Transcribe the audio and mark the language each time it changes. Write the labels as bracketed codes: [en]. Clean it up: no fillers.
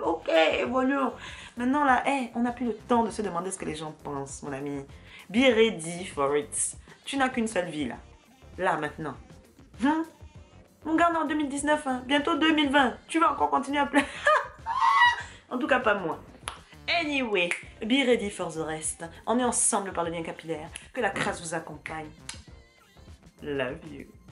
[fr] Ok, évoluons. Maintenant là, on n'a plus le temps de se demander ce que les gens pensent, mon ami. [en] Be ready for it. [fr] Tu n'as qu'une seule vie là. Là, maintenant. Mon gars, on est en 2019, hein. Bientôt 2020. Tu vas encore continuer à pleurer. En tout cas, pas moi. [en] Anyway, be ready for the rest. [fr] On est ensemble par le lien capillaire. Que la crasse vous accompagne. [en] Love you.